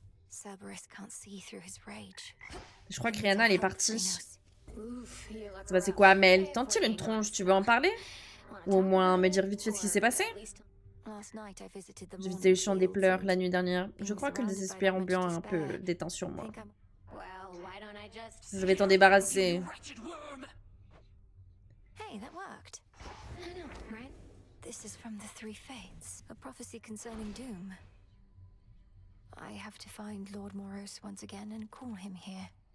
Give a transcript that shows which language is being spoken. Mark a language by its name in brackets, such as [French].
[English] Cerberus can't see through his rage. [French] Je crois que Rihanna, elle est partie. [English] Oof, you look [French] C'est passé quoi, Amel? T'en tires une tronche, tu veux en parler? Ou au moins me dire vite fait ce qui s'est passé? [English] Last night I visited the [French] J'ai visité le champ des [English] Mourning [French] pleurs [English] Fields. [French] la nuit dernière. Je crois que le désespoir ambiant a un peu d'éteint sur moi. [English] Think I'm- Well, why don't I just... [French] Je vais t'en débarrasser. [English] Hey, that worked. I know, right? This is from the Three Fates, a prophecy concerning doom. I have to find Lord Moros once again and call him here.